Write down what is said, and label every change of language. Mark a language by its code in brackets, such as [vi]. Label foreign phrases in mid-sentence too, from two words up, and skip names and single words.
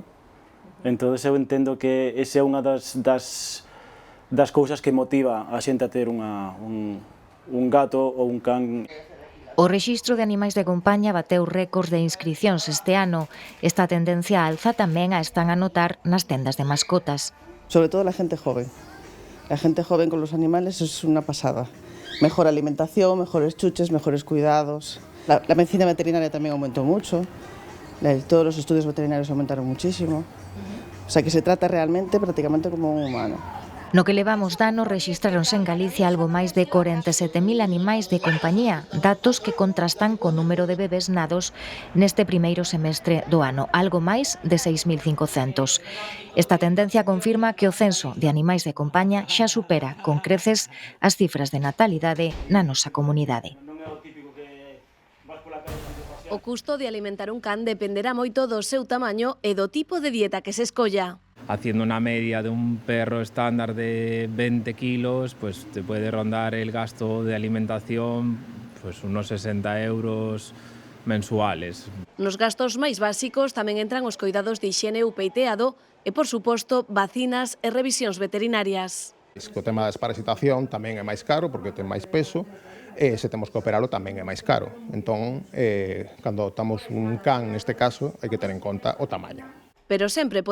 [gl] Entón, eu entendo que esa é unha das cousas que motiva a xente a ter un gato ou un can. O rexistro de animais de compañía bateu récords de inscricións este ano. Esta tendencia alza tamén a están a notar nas tendas de mascotas. [es] Sobre todo la gente joven. La gente joven con los animales es una pasada. Mejor alimentación, mejores chuches, mejores cuidados. La medicina veterinaria también aumentó mucho. Todos los estudios veterinarios aumentaron muchísimo. O sea que se trata realmente prácticamente como un humano. [gl] No que levamos dano, rexistráronse en Galicia algo máis de 47.000 animais de compañía, datos que contrastan co número de bebés nados neste primeiro semestre do ano, algo máis de 6.500. Esta tendencia confirma que o censo de animais de compañía xa supera con creces as cifras de natalidade na nosa comunidade. O custo de alimentar un can dependerá moito do seu tamaño e do tipo de dieta que se escolla. [es] Haciendo una media de un perro estándar de 20 kilos, pues te puede rondar el gasto de alimentación pues unos 60 € mensuales. [gl] Nos gastos máis básicos tamén entran os coidados de hixiene ou peiteado e, por suposto, vacinas e revisións veterinarias. O tema da desparasitación tamén é máis caro porque ten máis peso e se temos que operalo tamén é máis caro. Entón, cando tamos un can, neste caso, hai que ter en conta o tamaño.